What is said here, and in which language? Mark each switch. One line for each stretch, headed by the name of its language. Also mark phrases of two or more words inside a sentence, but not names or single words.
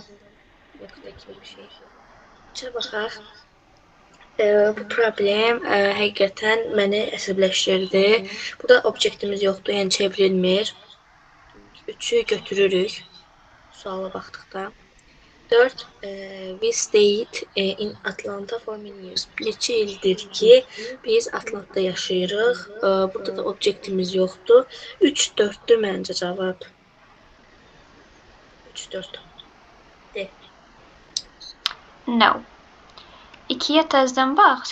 Azerbaijani: Yoxda kimi bir şey. Çə baxaq. Bu problem həqiqətən məni əsəbləşdirdi. Burada objektimiz yoxdur, yəni çevrilmir. 3-ü götürürük. Suala baxdıqda. 4.
English: We stayed in Atlanta for many years.
Azerbaijani: Neçə ildir ki, biz Atlantda yaşayırıq. Burada da objektimiz yoxdur. 3-4-dür məncə cavab. 3-4. De. No. 2-yə təzədən bax.